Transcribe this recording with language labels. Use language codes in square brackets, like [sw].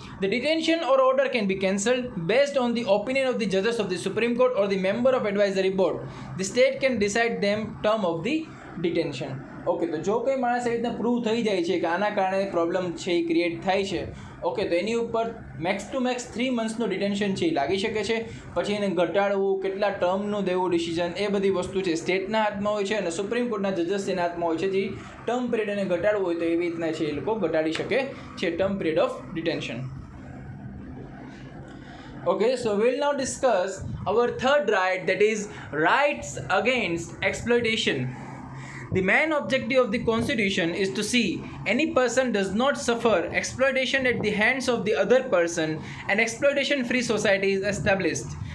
[en] The detention or order can be cancelled based on the opinion of the judges of the Supreme Court or the member of advisory board. The state can decide them term of the detention. [gu] Okay, તો જો કોઈ માણસ એવી રીતના prove થઈ જાય છે કે આના કારણે પ્રોબ્લેમ છે એ ક્રિએટ થાય છે, ઓકે, તો એની ઉપર મેક્સ ટુ મેક્સ 3 મંથ્સનું ડિટેન્શન છે એ લાગી શકે છે. પછી એને ઘટાડવું, કેટલા ટર્મનું દેવું ડિસિઝન, એ બધી વસ્તુ છે સ્ટેટના હાથમાં હોય છે અને સુપ્રીમ કોર્ટના જજસ એના હાથમાં હોય છે. જે ટર્મ પિરિયડ એને ઘટાડવું હોય તો એવી રીતના છે એ લોકો ઘટાડી શકે છે [en] Term period of detention. Okay, so we'll now discuss our third right, that is rights against exploitation. The main objective of the Constitution is to see any person does not suffer exploitation at the hands of the other person, and exploitation-free society is established.